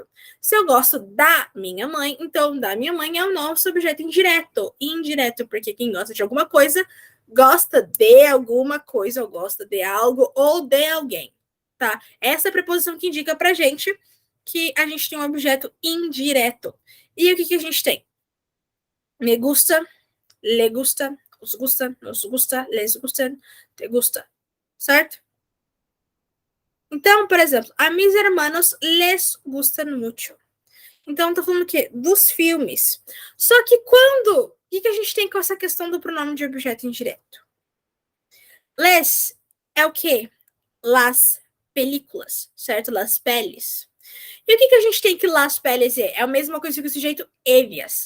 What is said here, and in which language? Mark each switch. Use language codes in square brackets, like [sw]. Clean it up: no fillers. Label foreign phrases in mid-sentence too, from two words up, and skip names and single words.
[pt] Se eu gosto da minha mãe, então da minha mãe é o nosso objeto indireto. Indireto, porque quem gosta de alguma coisa gosta de alguma coisa, ou gosta de algo, ou de alguém. Tá? Essa é a preposição que indica pra gente que a gente tem um objeto indireto. E o que a gente tem? [es] Me gusta, le gusta, os gusta, nos gusta, les gustan, te gusta, [pt] certo? Então, por exemplo, [es] a mis hermanos les gustan mucho. [pt] Então, tô falando o quê? Dos filmes. Só que quando... O que a gente tem com essa questão do pronome de objeto indireto? Les é o quê? [es] Las películas, [pt] certo? [es] Las peles. [pt] E o que a gente tem que [es] las peles [pt] é? É a mesma coisa que o sujeito ellas.